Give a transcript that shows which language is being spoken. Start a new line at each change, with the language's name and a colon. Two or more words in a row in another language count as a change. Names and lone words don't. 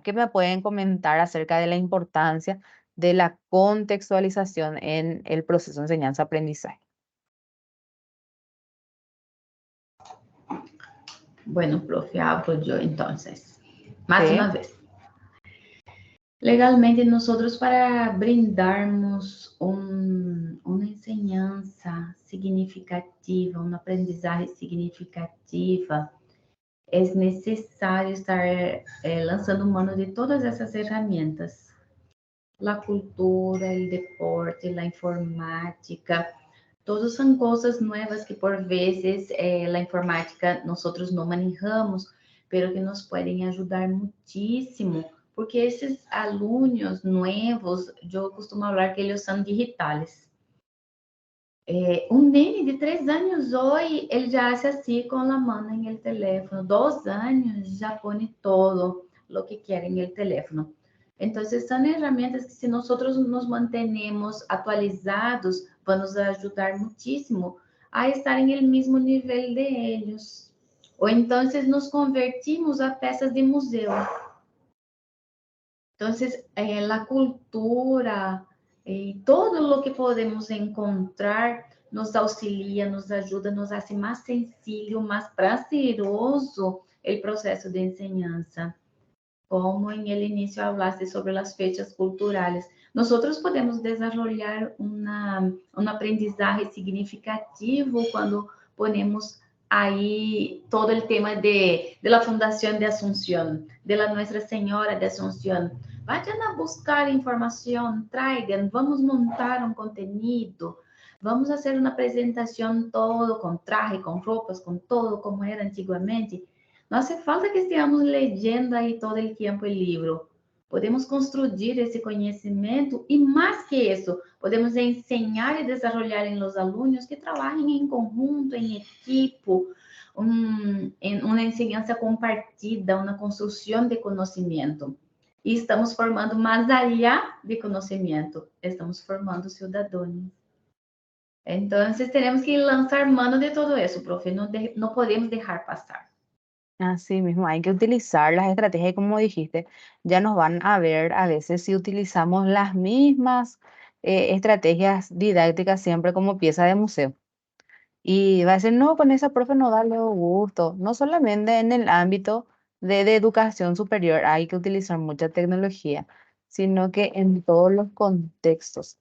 Spanish: ¿Qué me pueden comentar acerca de la importancia de la contextualización en el proceso de enseñanza-aprendizaje? Bueno, profe, hablo yo entonces. Más Sí, una vez.
Portuguese: Legalmente, nosotros para brindarmos uma enseñanza significativa, uma aprendizagem significativa, é necessário estar lançando mano de todas essas ferramentas. A cultura, o deporte, a informática, todos são coisas novas que por vezes a informática nós não manejamos, pero que nos podem ajudar muitíssimo, porque esses alunos novos, eu costumo falar que eles são digitais. Um nene de 3 anos hoje, ele já hace assim com a mão em
Spanish: el teléfono.
Portuguese: 2 anos já põe todo o que quer em
Spanish: el teléfono.
Portuguese: Então, são ferramentas que, se nós nos mantenemos atualizados, vão nos ajudar muitíssimo a estar em el mesmo nível de eles. Ou então, nos convertimos a peças de museu. Então, a cultura e todo o que podemos encontrar nos auxilia, nos ajuda, nos hace mais sencillo, mais prazeroso o processo de enseñanza. Como em el inicio hablaste sobre as fechas culturais, nós podemos desenvolver uma aprendizagem significativo quando
Spanish: ponemos ahí todo el tema de la Fundación de Asunción, de la Nuestra Señora de Asunción. Vayan a buscar información, traigan, vamos a montar un contenido, vamos a hacer una presentación todo con traje, con ropas, con todo como era antiguamente. No hace falta que estemos leyendo ahí todo el tiempo el libro.
Portuguese: Podemos construir esse conhecimento e, mais que isso, podemos ensinar e desenvolver em los alunos que trabalhem em conjunto, em equipo, em uma enseñança compartida, uma construção de conhecimento. E estamos formando mais allá de conhecimento, estamos formando cidadãos. Então, temos que lançar mano de todo isso, profe, não podemos deixar passar.
Spanish: Así mismo, hay que utilizar las estrategias y como dijiste, ya nos van a ver a veces si utilizamos las mismas estrategias didácticas siempre como pieza de museo. Y va a decir, no, con esa profe no da luego gusto. No solamente en el ámbito de educación superior hay que utilizar mucha tecnología, sino que en todos los contextos.